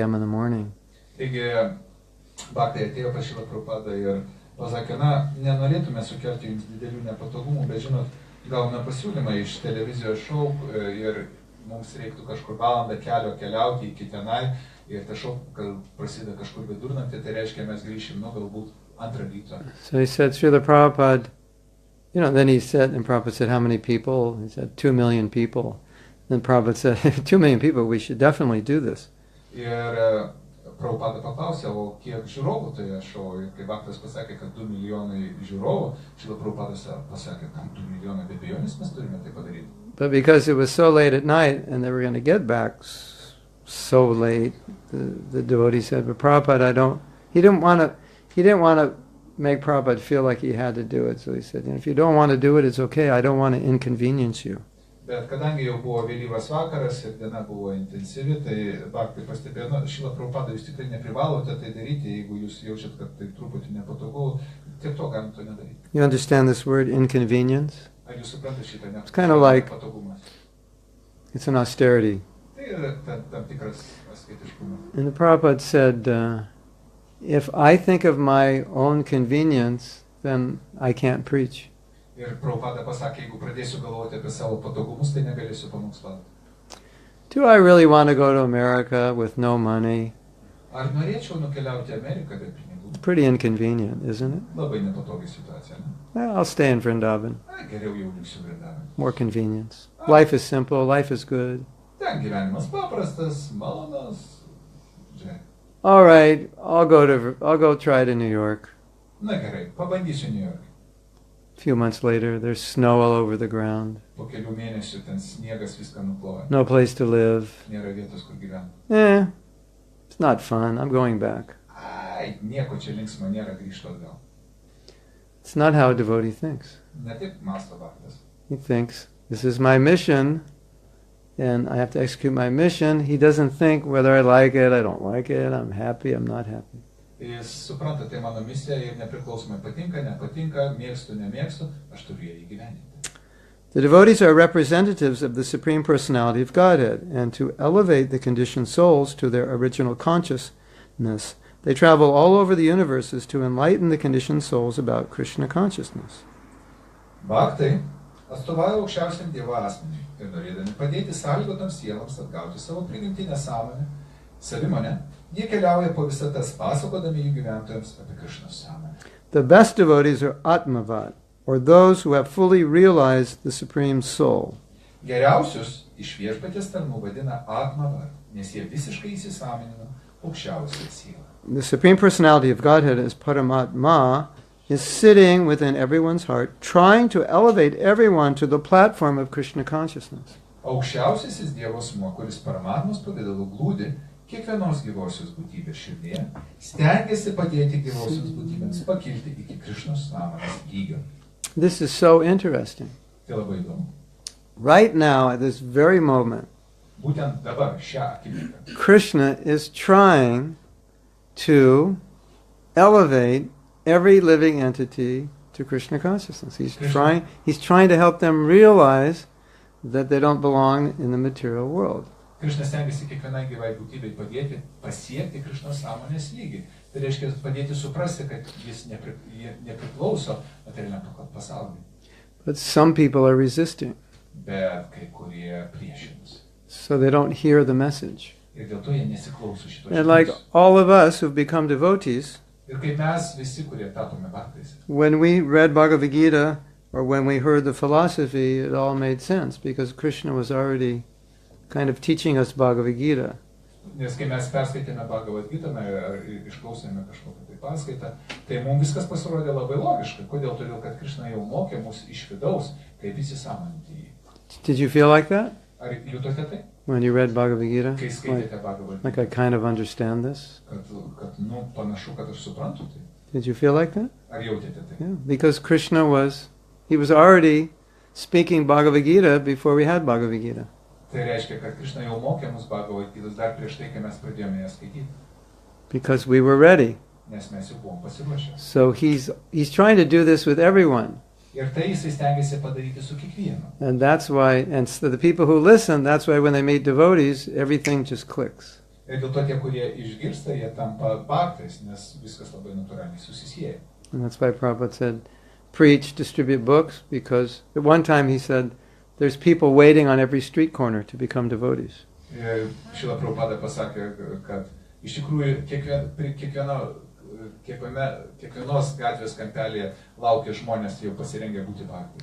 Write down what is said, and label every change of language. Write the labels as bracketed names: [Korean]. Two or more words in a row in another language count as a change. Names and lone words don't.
[English] in the morning. [Lithuanian] Taigi Bhaktai atėjo pas Šrilą Prabhupadą ir pasakė, na, nenorėtume sukelti jums didelių nepatogumų, bet žinot, gavome pasiūlymą iš televizijos šou ir mums reiktų kažkur valandą kelio keliauti iki tenai, ir ta šou prasideda kažkur vidurnaktį, tai reiškia mes grįšim, galbūt antrą ryto. [English] So he said, Srila Prabhupada, then he said, and Prabhupada said, how many people? He said, 2 million people. Then Prabhupada said, 2 million people, we should definitely do this. [Lithuanian] Ir Prabhupada paklausė, o kiek žiūrovų toje šou, ir kai Bhaktas pasakė, kad 2 milijonai žiūrovų, Šrila Prabhupada pasakė, kad 2 milijonai be abejonės mes turime tai padaryti. [English] But because it was so late at night and they were going to get back so late, the devotee said, but Prabhupada, he didn't want to make Prabhupada feel like he had to do it. So he said, if you don't want to do it, it's okay. I don't want to inconvenience you. [Lithuanian] Bet kadangi jau buvo vėlyvas vakaras ir diena buvo intensyvi, tai Bhaktai pastebėjo, Šrila Prabhupada, jūs tikrai neprivalote tai daryti, jeigu jūs jaučiat, kad tai truputį nepatogu, tiek to galim to nedaryti. [English] You understand this word, inconvenience? [Lithuanian] Ar jūs suprantate šitą [English] It's kind of like, [Lithuanian] nepatogumas? [English] it's an austerity. [Lithuanian] Tai yra tam tikras asketiškumas. [English] And the Prabhupada said, if I think of my own convenience, then I can't preach. [Lithuanian] Ir Prabhupada pasakė, jeigu pradėsiu galvoti apie savo patogumus, tai negalėsiu pamokslauti. [English] Do I really want to go to America with no money? [Lithuanian] Ar norėčiau nukeliauti į Ameriką be pinigų? [English] Pretty inconvenient, isn't it? [Lithuanian] Labai nepatogi situacija, ne? [English] Well, I'll stay in Vrindavan. [Lithuanian] Geriau jau liksiu Vrindavane. [English] More convenience. Life is simple, life is good. [Lithuanian] Ten gyvenimas paprastas, malonus. Žiūrėk. [English] All right, I'll go try to New York. [Lithuanian] Na gerai, pabandysiu New York. [English] A few months later, there's snow all over the ground. [Lithuanian] Po kelių mėnesių ten sniegas viską nukloja. [English] No place to live. [Lithuanian] Nėra vietos, kur gyventi. [English] It's not fun. I'm going back. [Lithuanian] Ai, nieko čia linksmo nėra, grįžtu atgal. [English] It's not how a devotee thinks. [Lithuanian] Ne taip mąsto Bhaktas. [English] He thinks, this is my mission, and I have to execute my mission. He doesn't think whether I like it, I don't like it, I'm happy, I'm not happy. [Lithuanian] Jis supranta, tai mano misija ir nepriklausomai patinka, nepatinka, mėgstu, nemėgstu, aš turiu ją įgyvendinti. [English] The devotees are representatives of the Supreme Personality of Godhead, and to elevate the conditioned souls to their original consciousness, they travel all over the universes to enlighten the conditioned souls about Krishna consciousness. [Lithuanian] Bhaktai atstovauja aukščiausiam Dievo asmeniui ir norėdami padėti sąlygotoms sieloms atgauti savo prigimtinę sąmonę, savimonę, jie keliauja po visatas pasakodami jų gyventojams apie Krishnos sąmonę. [English] The best devotees are Atmavat, or those who have fully realized the Supreme Soul. [Lithuanian] Geriausius iš viešpaties tarnų vadina Atmavat, nes jie visiškai įsisąmonino aukščiausią sielą. [English] The Supreme Personality of Godhead as Paramatma is sitting within everyone's heart, trying to elevate everyone to the platform of Krishna consciousness. [Lithuanian] Aukščiausiasis Dievo asmuo, kuris Paramatmos pavidalu glūdi kiekvienos gyvosios būtybės širdėje, stengiasi padėti gyvosios būtybėms pakilti iki Krishnos sąmonės lygio. [English] This is so interesting. [Lithuanian] Tai labai įdomu. [English] Right now, at this very moment, [Lithuanian] Būtent dabar, šią akimirką, [English] Krishna is trying to elevate every living entity to Krishna consciousness. He's trying to help them realize that they don't belong in the material world. [Lithuanian] Krishna stengiasi kiekvienai gyvai būtybei padėti pasiekti Krishnos sąmonės lygį. Tai reiškia padėti suprasti, kad jis nepriklauso materialiam pasauliui. [English] But some people are resisting, [Lithuanian] bet kai kurie priešinasi. [English] so they don't hear the message. [Lithuanian] Ir dėl to jie nesiklauso šito [English] And like [Lithuanian] žinios. [English] all of us who've become devotees, [Lithuanian] Ir kaip mes visi, kurie tapome bhaktais, [English] when we read Bhagavad Gita or when we heard the philosophy, it all made sense because Krishna was already kind of teaching us Bhagavad Gita. [Lithuanian] nes kai mes perskaitėme Bhagavad Gitą ar išklausėme kažkokią tai paskaitą, tai mums viskas pasirodė labai logiška. Kodėl? Todėl, kad Krishna jau mokė mus iš vidaus, kaip įsisąmoninti jį. [English] Did you feel like that [Lithuanian] Ar jutote tai? [English] when you read Bhagavad Gita? [Lithuanian] Kai skaitėte Bhagavad Gitą, [English] Like I kind of understand this? [Lithuanian] kad panašu, kad aš suprantu tai. [English] Did you feel like that? [Lithuanian] Ar jautėte tai? [English] Yeah, because Krishna he was already speaking Bhagavad Gita before we had Bhagavad Gita. [Lithuanian] Tai reiškia, kad Krishna jau mokė mus Bhagavad Gitos dar prieš tai, kai mes pradėjome ją skaityti. [English] Because we were ready. [Lithuanian] Nes mes jau buvom pasiruošę. [English] So he's trying to do this with everyone. [Lithuanian] Ir tai jisai stengiasi padaryti su kiekvienu. [English] And that's why, and so the people who listen, that's why when they meet devotees, everything just clicks. [Lithuanian] Ir dėl to tie, kurie išgirsta, jie tampa bhaktais, nes viskas labai natūraliai susisieja. [English] And that's why Prabhupada said, preach, distribute books, because at one time he said, there's people waiting on every street corner to become devotees. [Lithuanian] Ir Šrila Prabhupada pasakė, kad iš tikrųjų kiekvienos gatvės kampelėje laukia žmonės jau pasirengę būti bhaktais.